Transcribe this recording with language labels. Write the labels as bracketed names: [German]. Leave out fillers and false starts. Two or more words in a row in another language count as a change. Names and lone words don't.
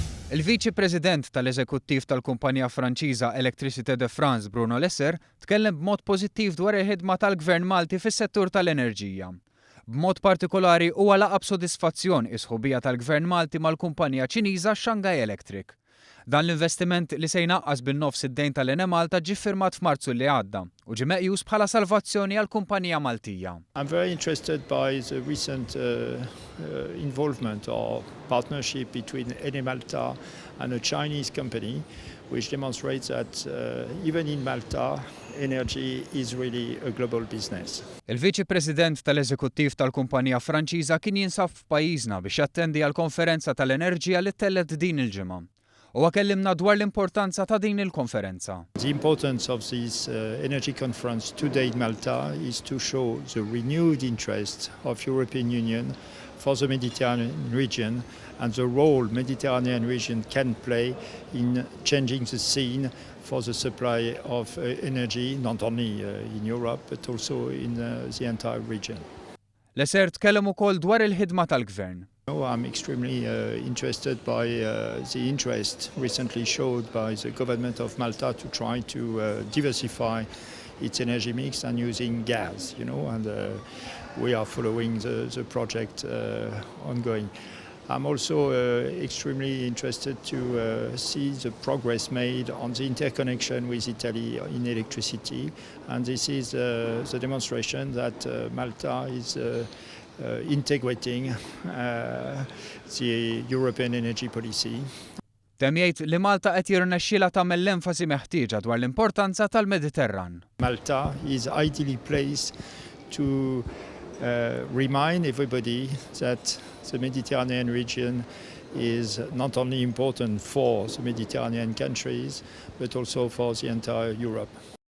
[Maltese] Il-Viċi President tal-Eżekuttiv tal-Kumpanija Franċiża Electricité de France Bruno Lesser tkellem b'mod pożittiv dwar il-ħidma tal-Gvern Malti fis-settur tal-enerġija. B'mod partikolari huwa laqab sodisfazzjon is-sħubija tal-Gvern Malti mal-kumpanija Ċiniża Shanghai Electric. Dan l-investiment li se jnaqqas bin-nofs id-dejn tal-Ene Malta ġie ffirmat f'Marzu li għadda u ġie meqjus bħala salvazzjoni għall-kumpanija Maltija. [English] I'm very interested by the recent involvement or partnership between Ene Malta and a Chinese company, which demonstrates that even in Malta, energy is really a global business. [Maltese] Il-Viċi President tal-Eżekuttiv tal-Kumpanija Franċiża kien jinsab f'pajjiżna biex jattendi għall-konferenza tal-enerġija li tellet din il-ġimgħa. U kellimna dwar l-importanza ta' din il-konferenza. [English] The importance of this energy conference today in Malta is to show the renewed interest of European Union for the Mediterranean region and the role Mediterranean region can play in changing the scene for the supply of energy, not only in Europe but also in the entire region. [Maltese] Lesser tkellem ukoll dwar il-ħidma tal-Gvern. [English] I'm extremely interested by the interest recently showed by the government of Malta to try to diversify its energy mix and using gas, and we are following the project ongoing. I'm also extremely interested to see the progress made on the interconnection with Italy in electricity, and this is the demonstration that Malta is integrating the European energy policy. [Maltese] Temjgħid li Malta qed jirnexxielha tagħmel l-enfasi meħtieġa dwar l-importanza tal-Mediterran. [English] Malta is ideally placed to remind everybody that the Mediterranean region is not only important for the Mediterranean countries but also for the entire Europe.